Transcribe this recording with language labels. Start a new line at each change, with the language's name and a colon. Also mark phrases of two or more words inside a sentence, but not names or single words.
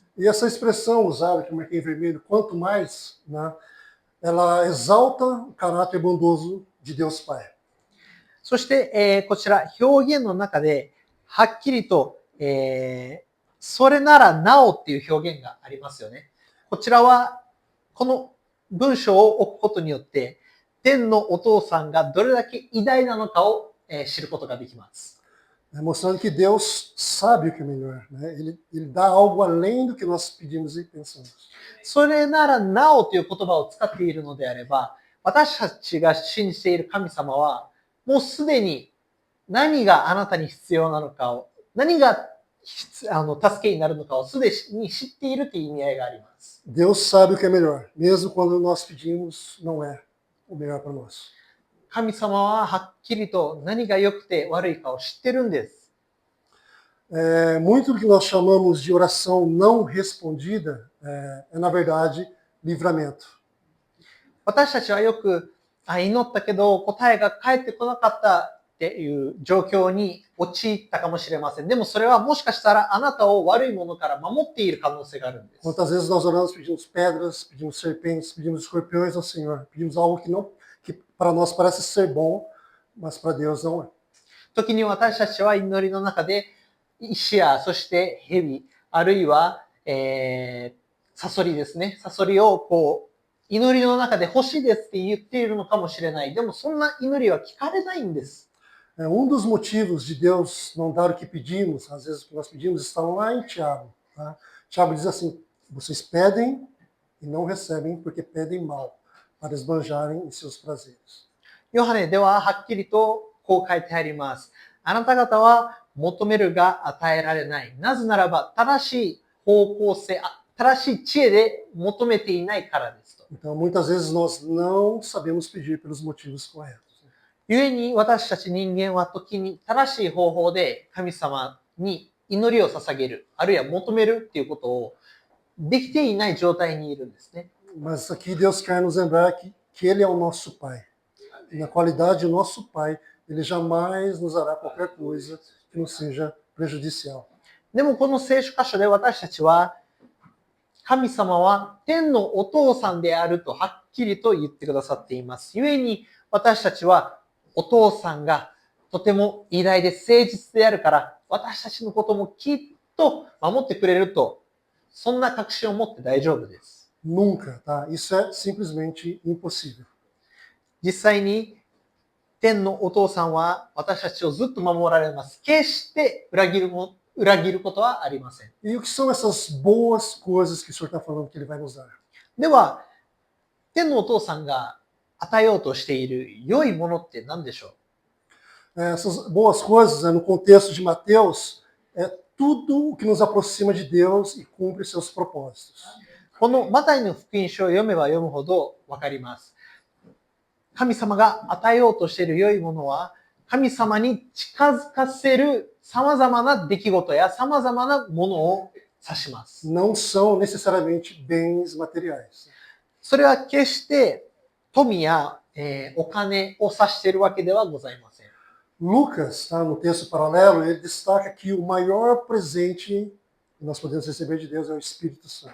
Portuguese: E essa expressão usada, que eu marquei em vermelho, quanto mais, né, ela exalta o caráter bondoso de Deus Pai.
Japanese: そして、こちら表現の中ではっきりと、それならなおっていう表現がありますよね。こちらはこの文章を置くことによって天のお父さんがどれだけ偉大なのかを、知ることができます。
Portuguese: Mostrando que Deus sabe o que é melhor. Né? Ele dá algo além do que nós pedimos e pensamos.
Japanese: それならなおという言葉を使っているのであれば、私たちが信じている神様は、もうすでに何があなたに必要なのかを、何が助けになるのかをすでに知っているという意味合いがあります。
Portuguese: Deus sabe o que é melhor, mesmo quando nós pedimos, não é o melhor para nós.
Japanese: 神様ははっきりと何が良くて悪いかを知ってるんです。
Portuguese: Muito do que nós chamamos de oração não respondida é na verdade, livramento.
Japanese: 私たちはよく祈ったけど答えが返ってこなかったっていう状況に陥ったかもしれません。でもそれはもしかしたらあなたを悪いものから守っている可能性があるんです。
Portuguese: Quantas vezes nós oramos, pedimos pedras, pedimos serpentes, pedimos escorpiões ao Senhor, pedimos algo que para nós parece ser bom, mas para Deus não é.
Japanese: 時に私たちは祈りの中で石やそして蛇あるいは、サソリですね。サソリを祈りの中で欲しいですって言っているのかもしれない。でもそんな祈りは聞かれないんです。
Portuguese: Dos motivos de Deus não dar o que pedimos, às vezes o que nós pedimos, está lá em Tiago. Tá? Tiago diz assim: vocês pedem e não recebem porque pedem mal, para esbanjarem em seus prazeres.
Japanese: ヨハネでははっきりとこう書いてあります。あなた方は求めるが与えられない。なぜならば正しい方向性、正しい知恵で求めていないからですと。
Portuguese: Então, muitas vezes nós não sabemos pedir pelos motivos corretos.
Japanese: 故に私たち人間は時に正しい方法で神様に祈りを捧げる、あるいは求めるっていうことをできていない状態にいるんですね。
Portuguese: Mas aqui Deus quer nos lembrar que Ele é o nosso Pai. E na qualidade de nosso Pai, Ele jamais nos dará qualquer coisa que nos seja prejudicial.
Japanese: でもこの聖書箇所で私たちは神様は天のお父さんであるとはっきりと言ってくださっています。故に私たちはお父さんがとても偉大で誠実であるから私たちのこともきっと守ってくれると、そんな確信を持って大丈夫です。
Portuguese: Nunca, tá? Isso é simplesmente impossível.
Japanese: 実際に天のお父さんは私たちをずっと守られます。決して裏切ることはありません。
Portuguese: E o que são essas boas coisas que o Senhor está falando que Ele vai nos dar?
Japanese: では、天のお父さんが与えようとしている良いものって何でしょう？
Portuguese: Essas boas coisas, no contexto de Mateus, é tudo o que nos aproxima de Deus e cumpre seus propósitos.
Japanese: このマタイの福音書を読めば読むほどわかります。神様が与えようとしている良いものは、神様に近づかせる様々な出来事や様々なものを指します。
Portuguese: Não são necessariamente bens materiais.
Japanese: それは決して富や、お金を指しているわけではございません。
Portuguese: Lucas, tá, no texto paralelo, ele destaca que o maior presente que nós podemos receber de Deus é o Espírito Santo.